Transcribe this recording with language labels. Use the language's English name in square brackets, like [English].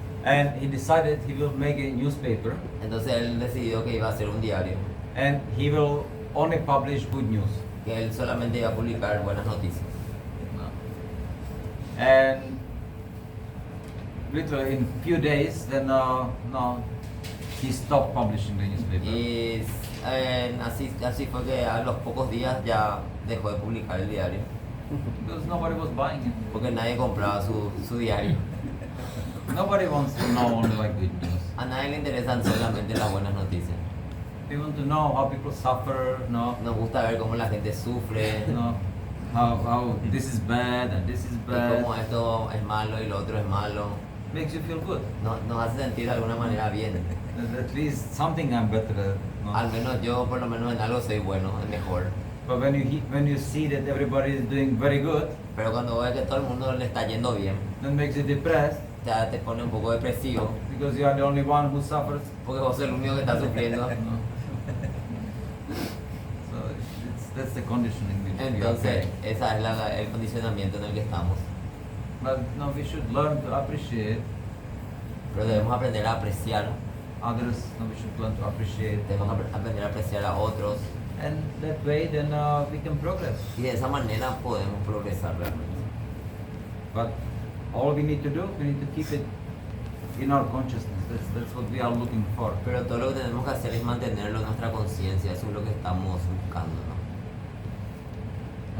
[English] and he decided he will make a newspaper, [Spanish] Entonces él decidió que iba a hacer un diario, [English] and he will only publish good news. [Spanish] que él solamente iba a publicar buenas noticias. [English] And literally in few days, then he stopped publishing the newspaper. [Spanish] Y así fue que a los pocos días ya dejó de publicar el diario, [English] Because nobody was buying it. [Spanish] porque nadie compraba su diario. [English] Nobody wants to know only like good news. [Spanish] A nadie le interesan solamente las buenas noticias. [English] They want to know how people suffer, [Spanish] Nos gusta ver cómo la gente sufre, [English] how this is bad and this is [Spanish] y [English] bad. [Spanish] cómo esto es malo y lo otro es malo. [English] Makes you feel good. [Spanish] Nos hace sentir de alguna manera bien. [English] At least something I'm better at. [Spanish] Al menos yo por lo menos en algo soy bueno, es mejor. [English] But when you see that everybody is doing very good, [Spanish] Pero cuando ves que todo el mundo le está yendo bien, [English] then makes you depressed [Spanish] ya te pone un poco depresivo, [English] because you are the only one who suffers. [Spanish] porque vos sos el único que está sufriendo. [English] So that's the conditioning which we are [Spanish] Entonces, [English] carrying. [Spanish] ese es el condicionamiento en el que estamos. [English] But no, we should learn to appreciate [Spanish] Pero debemos aprender a apreciar, [English] others. No, we should learn to appreciate. [Spanish] debemos aprender a apreciar a otros, [English] And that way, then we can progress. [Spanish] y de esa manera podemos progresar realmente. [English] But all we need to do, we need to keep it in our consciousness. That's what we are looking for. [Spanish] Pero todo lo que tenemos que hacer es mantenerlo en nuestra conciencia, eso es lo que estamos buscando, ¿no?